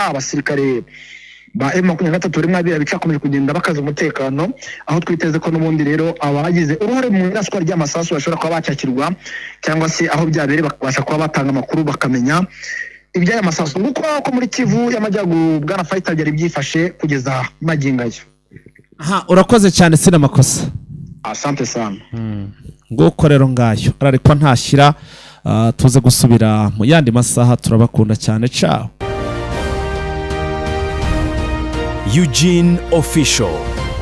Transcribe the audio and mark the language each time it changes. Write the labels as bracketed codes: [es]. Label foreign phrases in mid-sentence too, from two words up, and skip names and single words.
[rw] Abasirikare ba M23 bari mwabira bicakomeje kugenda bakaza umutekano, aho twiteze ko n'ubundi rero abagize uruhare mu iraswa ry'amasasu bashobora kuba bacakirwa, cyangwa se aho byabere bakabasha kuba batanga amakuru bakamenya iby'aya masasu. Nguko ko muri Kivu y'Amajyaruguru bwana Fighter byari byifashe kugeza magingayo. Urakoze cyane [sw] sina makosa. Asante sana. [rw] Nguko rero ngayo ararikwa ntashyira, tuze gusubira mu yandi masaha. Turabakunda cyane, ciao. Eugene Official.